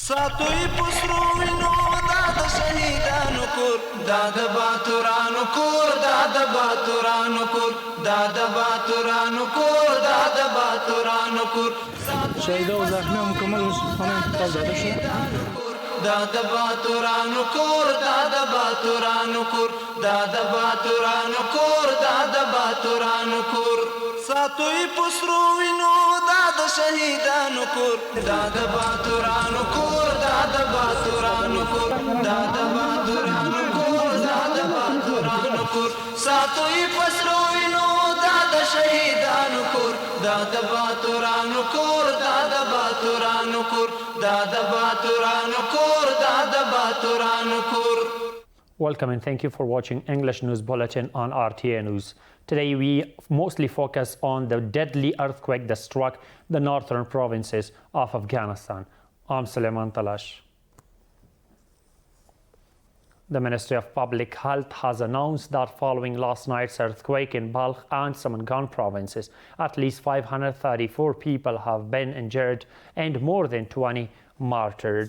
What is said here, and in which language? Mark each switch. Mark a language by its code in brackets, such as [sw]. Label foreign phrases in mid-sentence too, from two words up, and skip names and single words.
[ps] ساتوی پسرو وینو دا د شهیدانو کور دا د باتورانو کور دا د باتورانو کور دا د باتورانو کور دا د باتورانو کور [fa] شهیدا و زخمی مکمل خانه انتقال داده شد [ps] دا د باتورانو کور دا د باتورانو کور دا د باتورانو کور دا د باتورانو کور ساتوی پسرو وینو دا د شهیدانو کور دا د باتورانو کور دا د باتورانو کور دا د باتورانو کور دا د باتورانو کور ساتوی پسرو وینو دا د شهیدانو کور دا د باتورانو کور دا د باتورانو کور دا د باتورانو کور دا د باتورانو کور. [en] Welcome and thank you for watching English News Bulletin on RTA News. Today we mostly focus on the deadly earthquake that struck the northern provinces of Afghanistan. I'm Suleiman Talash. The Ministry of Public Health has announced that following last night's earthquake in Balkh and Samangan provinces, at least 534 people have been injured and more than 20 martyred.